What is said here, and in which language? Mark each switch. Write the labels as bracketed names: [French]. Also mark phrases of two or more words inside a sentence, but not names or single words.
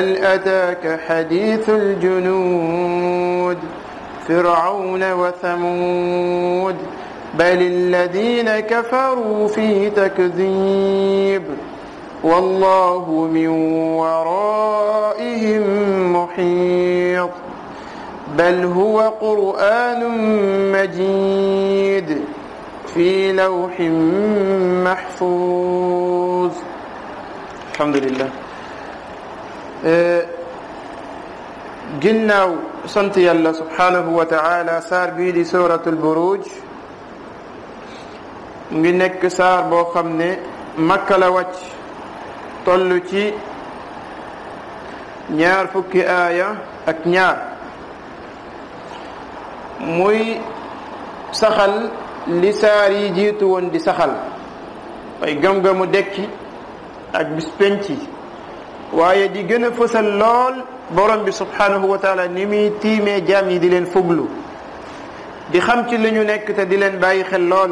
[Arabic] أتاك حديث الجنود فرعون وثمود بل الذين كفروا في تكذيب والله من ورائهم محيط بل هو قرآن مجيد في لوح محفوظ. الحمد لله. [Wolof] ginnaaw sant yàlla [Arabic] سبحانه وتعالى [Wolof] saar bii di [Arabic] سورة البروج [Wolof] ngi nekk saar boo xam ne Makka la wàcc toll ci 20 aaya ak ñaar muy saxal li saar yi jiitu woon di saxal ay gëm-gëmu dekki ak bis penc waaye di gën a fësal lool borom bi [Arabic] سبحانه وتعالى [Wolof] ni muy tiimee jaam yi di leen fuglu di xam ci li ñu nekk te di leen bàyyi xel lool.